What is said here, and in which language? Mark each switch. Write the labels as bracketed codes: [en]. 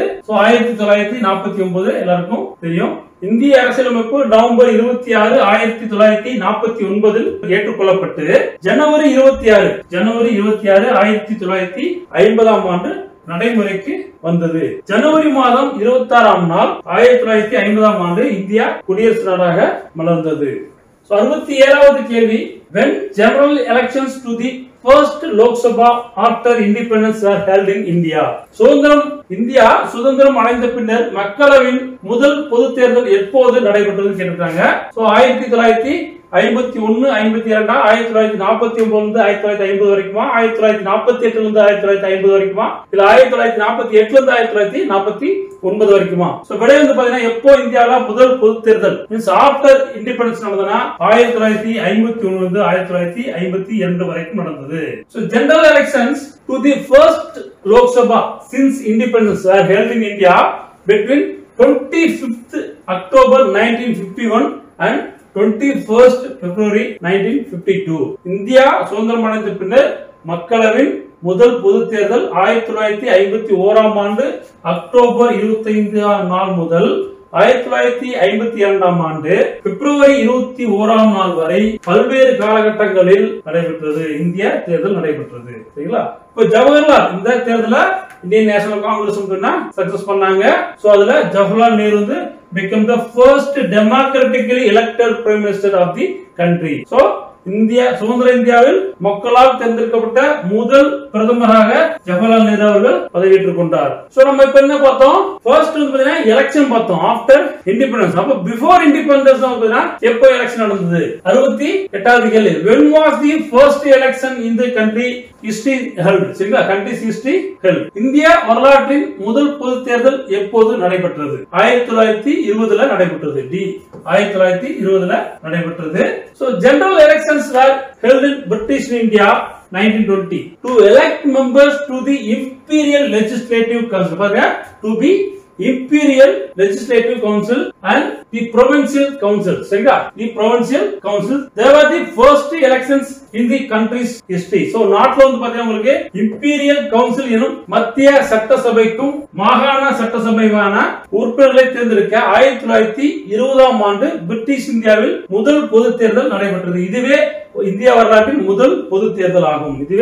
[ta] 1949 எல்லாருக்கும் தெரியும். இந்திய அரசியலமைப்பு நவம்பர் 26, 1949 ஏற்றுக்கொள்ளப்பட்டு ஜனவரி 26, 1950 ஆண்டு நடைமுறைக்கு வந்தது. ஜனவரி மாதம் 26ஆம் நாள் 1950ஆம் ஆண்டு இந்தியா குடியரசு நாடாக மலர்ந்தது. 67வது கேள்வி, [en] when general elections to the first Lok Sabha after independence were held in India. [ta] India சுதந்திரம் அடைந்த பின்னர் மக்களவையின் முதல் பொது தேர்தல் எப்போது நடைபெற்றது கேட்டிருக்காங்க. 1951, 52, 1949 1950 வரைக்குமா, 1948 1950 வரைக்குமா, இல்ல 1948 1949 வரைக்குமா? விடை வந்து பாத்தீங்கன்னா எப்போ இந்தியால முதல் பொது தேர்தல் [en] means after independence [ta] நடந்ததுன்னா 1951 1952 வரைக்கும் நடந்தது. [en] General elections to the first Lok Sabha since independence were held in India between 25th October 1951 and 21st February 1952. [ta] India சுதந்திரம் அடைந்த பின்னர் மக்களவின் முதல் பொது தேர்தல் 1951ஆம் ஆண்டு அக்டோபர் 25ஆம் நாள் முதல் 1952ஆம் ஆண்டு பிப்ரவரி 21ஆம் நாள் வரை பல்வேறு காலகட்டங்களில் நடைபெற்றது. இந்திய தேர்தல் நடைபெற்றது. சரிங்களா? இப்ப ஜவஹர்லால் இந்த தேர்தல இந்தியன் நேஷனல் காங்கிரஸ் சக்சஸ் பண்ணாங்க. சோ அதுல ஜவஹர்லால் நேரு வந்து [en] became the first democratically elected prime minister of the country. [ta] So சுதந்திர இந்தியாவில் மக்களால் தேர்ந்தெடுக்கப்பட்ட முதல் பிரதமராக ஜவஹர்லால் நேரு அவர்கள் பதவியேற்றுக் கொண்டார். சோ நம்ம இப்ப என்ன பார்த்தோம்? ஃபர்ஸ்ட் வந்து பாத்தீங்கன்னா எலெக்ஷன் பார்த்தோம் [en] After independence. [ta] அப்ப [en] before independence [ta] பாத்தீங்கன்னா எப்போ [en] election [ta] நடந்தது? 68வது கேள்வி, [en] when was the first election in the country history held? [ta] சரிங்களா? [en] country's history held. [ta] இந்திய வரலாற்றின் முதல் பொது தேர்தல் எப்போது நடைபெற்றது? 1920ல நடைபெற்றது. டி 1920ல நடைபெற்றது. [en] So general elections were held in British India 1920 to elect members to the Imperial Legislative Council. To be Imperial Legislative Council and the Provincial Council. The Provincial Council, they were the first elections in the country's history. [ta] So நாட்ல வந்து பாத்தீங்கன்னா உங்களுக்கு Imperial Council எனும் மத்திய சட்டசபைக்கும் மாகாண சட்டசபைக்கான உறுப்பினர்களை தேர்ந்தெடுக்க 1920ஆம் ஆண்டு பிரிட்டிஷ் இந்தியாவில் முதல் பொது தேர்தல் நடைபெற்றது. இதுவே இந்திய வரலாற்றின் முதல் பொது தேர்தல் ஆகும்.